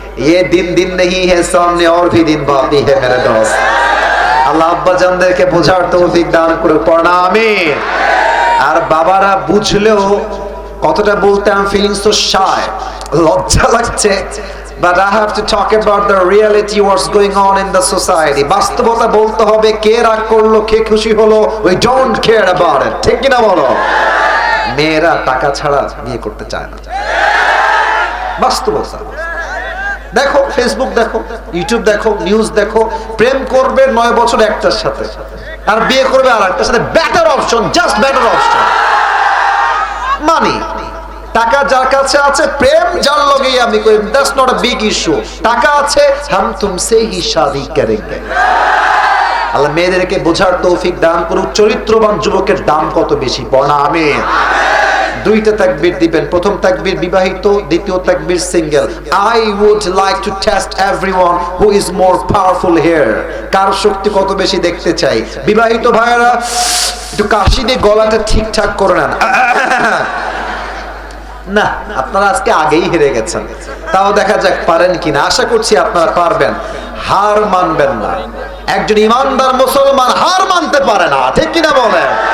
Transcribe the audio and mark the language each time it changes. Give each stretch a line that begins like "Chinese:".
Hindi: ये दिन दिन नहीं है, सामने और भी दिन बाकी है मेरे दोस्त।
Bangla: আল্লাহ আব্বা জানদেরকে বোঝার তৌফিক দান করে। পড়না আমিন। আর বাবারা বুঝলেও কতটা বলতে আমি ফিলিং সো শাই, লজ্জা লাগছে,
English: but I have to talk about the reality what's going on in the society.
Bangla: বাস্তবতা বলতে হবে। কে রাগ করলো, কে খুশি হলো,
English: we don't care about it,
Bangla: ঠিক কি না বলো? মেয়েরা টাকা ছাড়া বিয়ে করতে চায় না, বাস্তবতা। দেখো, ফেসবুক দেখো, ইউটিউব দেখো, নিউজ দেখো, প্রেম করবে 9 বছর একটার সাথে, আর বিয়ে করবে আর একটার সাথে।
English: Better option, just better option.
Bangla: মানি, টাকা যার কাছে আছে, প্রেম যার লগেই আমি করি,
English: That's not a big issue.
Bangla: টাকা আছে,
Hindi: হাম তুমসে হি শাদি করেঙ্গে।
Bangla: আল্লাহ মেয়েদেরকে বোঝার তৌফিক দান করুক। চরিত্রবান যুবকের দাম কত বেশি, পড়া আমিন। 2টা তাকবীর দিবেন, প্রথম তাকবীর বিবাহিত, দ্বিতীয় তাকবীর single.
English: I would like to test everyone who is more powerful here.
Bangla: কার শক্তি কত বেশি দেখতে চাই। বিবাহিত ভাইরা একটু কাশি দিয়ে গলাটা ঠিকঠাক করে নেন। না, আপনারা আজকে আগেই হেরে গেছেন, তাও দেখা যাক পারেন কিনা। আশা করছি আপনারা পারবেন, হার মানবেন না। একজন ইমানদার মুসলমান হার মানতে পারে না, ঠিক কিনা বলেন?